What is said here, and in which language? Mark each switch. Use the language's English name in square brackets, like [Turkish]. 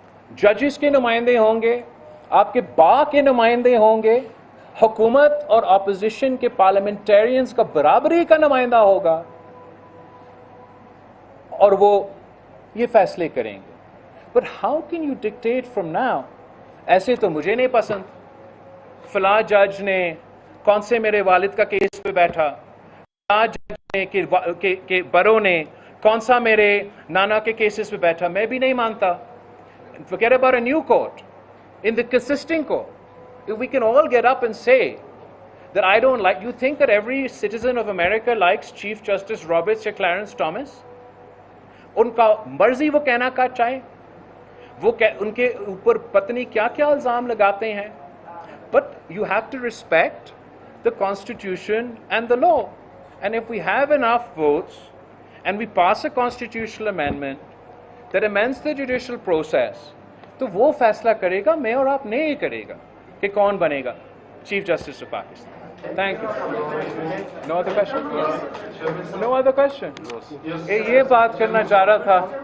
[Urdu] ججز کے نمائندے ہوں گے، آپ کے با کے نمائندے ہوں گے، حکومت اور اپوزیشن کے پارلیمنٹیرینز کا برابری کا نمائندہ ہوگا، اور وہ یہ فیصلے کریں گے. [English] But how can you dictate from now? [Urdu] ایسے تو مجھے نہیں پسند، فلاں جج نے کون سے میرے والد کا کیس پہ بیٹھا، فلاں جج نے کہ برو نے کون سا میرے نانا کے کیسز پہ بیٹھا. میں بھی نہیں مانتا. [English] Forget about a new court. In the consisting court, if we can all get up and say that I don't like, you think that every citizen of America likes Chief Justice Roberts or Clarence Thomas? [Urdu] ان کا مرضی وہ کہنا کا چاہے، وہ ان کے اوپر پتنی کیا کیا الزام لگاتے ہیں. [English] But you have to respect the Constitution and the law. And if we have enough votes and we pass a constitutional amendment that amends the judicial process, [Urdu] تو وہ فیصلہ کرے گا، میں اور آپ نہیں کرے گا کہ کون بنے گا chief justice of Pakistan. Thank you. [English] No other question? No other question? [Urdu] یہ بات کرنا چاہ رہا تھا.